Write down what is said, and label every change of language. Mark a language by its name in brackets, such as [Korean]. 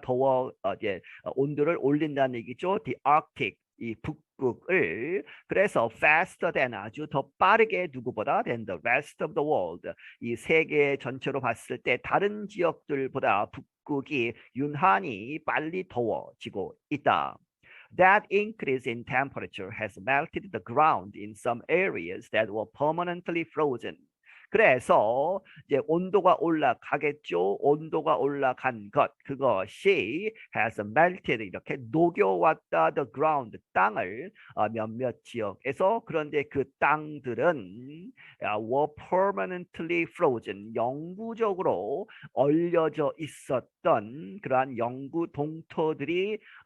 [Korean] 더워 이제 온도를 올린다는 얘기죠. The Arctic 이 북극을 그래서 faster than 아주 더 빠르게 누구보다 than the rest of the world 이 세계 전체로 봤을 때 다른 지역들보다 북극이 유난히 빨리 더워지고 있다. [English] That increase in temperature has melted the ground in some areas that were permanently frozen. [Korean] 그래서 이제 온도가 올라가겠죠. 온도가 올라간 것 그것이 has melted 이렇게 녹여왔다 the ground 땅을 몇몇 지역에서 그런데 그 땅들은 were permanently frozen 영구적으로 얼려져 있었던 그러한 영구 동토들이